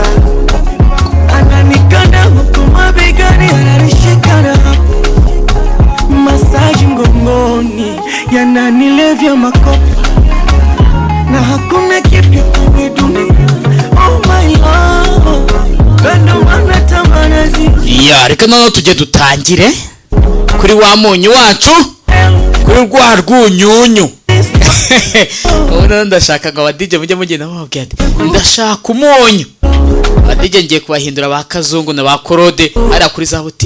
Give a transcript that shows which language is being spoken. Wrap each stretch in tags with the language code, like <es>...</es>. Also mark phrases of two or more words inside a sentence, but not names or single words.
<sw>Ananikanda huku mabegani, ananishikana hapo. Masaji mgongoni yananilevya makopa, na hakuna kipya kwenye dunia.</sw> <en>Oh my love,</en> <sw>bado wanatamana zizi.</sw> <rw>Ya reka noneho tujye dutangire kuri wa munyu wacu, kuri rwa rwunyunyu. Ubu ndashaka ngo abadije mujye mugenda bababwira ati ndashaka umunyu. Abadije ngiye kubahindura ba Kazungu na ba Korode ari kuri za buti.</rw>